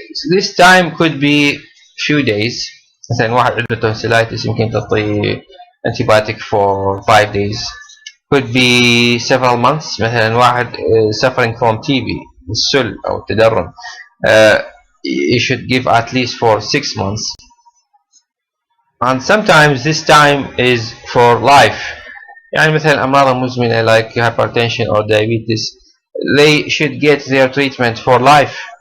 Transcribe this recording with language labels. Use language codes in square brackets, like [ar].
[en] This time could be few days. [ar] مثلا واحد عنده [en] tonsillitis [ar] يمكن تعطيه [en] antibiotic for 5 days. Could be several months. [ar] مثلا واحد [en] suffering from [ar] TB السل أو التدرن. [en] You should give at least for 6 months. And sometimes this time is for life. [ar] يعني مثلا الأمراض المزمنة [en] like hypertension or diabetes, they should get their treatment for life.